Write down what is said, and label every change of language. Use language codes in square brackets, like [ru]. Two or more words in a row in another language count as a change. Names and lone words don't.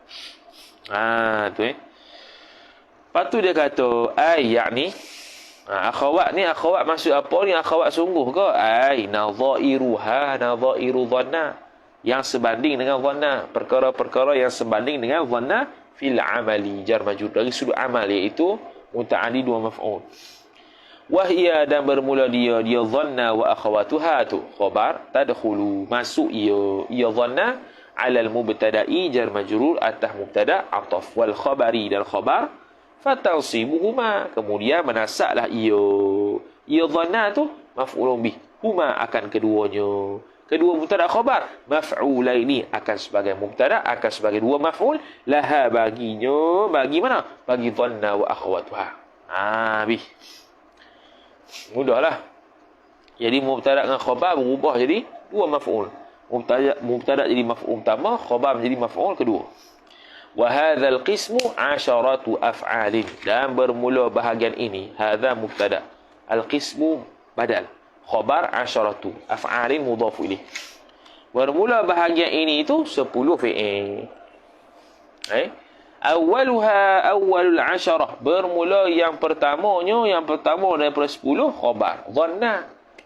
[ms] Tu Lepas tu dia kata yakni akhawat ni, akhawat maksud apa ni? Akhawat sungguh ke? [ar] نظائرها نظائر ظن, [ms] yang sebanding dengan dhanna, perkara-perkara yang sebanding dengan dhanna [ar] في العمل, جار مجرور, [ms] dari sudut amal, iaitu muta'addi dua maf'ul. [ar] وهي, [ms] dan bermula dia [ar] ظن وأخواتها [ms] tu khabar tadkhulu, masuk ia [ar] ظن على المبتدأ, [ms] jar majrur atas mubtada' ataf, [ar] والخبر, [ms] dan khabar fatansibuhuma, kemudian menasaklah ia dhanna tu [ar] مفعول به, [ms] huma akan keduanya. Kedua mubtada' khabar maf'ulaini akan sebagai mubtada', akan sebagai dua maf'ul, laha baginya, bagi mana? Bagi [ar] ظن وأخواتها. [ms] Bih. Mudahlah. Jadi mubtada' dengan khabar berubah jadi dua maf'ul. Mubtada' jadi maf'ul utama, khabar menjadi maf'ul kedua. [ar] وهذا القسم عشرة أفعال, [ms] dan bermula bahagian ini, [ar] هذا مبتدأ', القسم بدل, [ms] khabar [ar] عشرة أفعال مضاف إليه. [ms] Bermula bahagian ini itu 10 fi'il. [ar] أولها أول العشرة, [ms] bermula yang pertama daripada 10 khabar dhanna.